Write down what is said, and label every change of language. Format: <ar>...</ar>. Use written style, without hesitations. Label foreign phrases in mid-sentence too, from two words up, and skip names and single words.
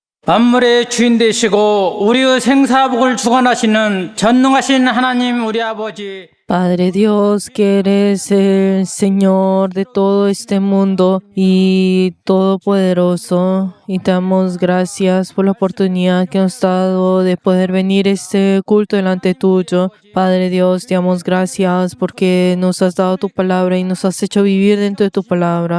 <ko>만물의 주인 되시고 우리의 생사복을 주관하시는 전능하신 하나님 우리 아버지,</ko> <es>Padre Dios, que eres el Señor de todo este mundo y todopoderoso, y te damos gracias por la oportunidad que nos has dado de poder venir a este culto delante tuyo. Padre Dios, te damos gracias porque nos has dado tu palabra y nos has hecho vivir dentro de tu palabra.</es>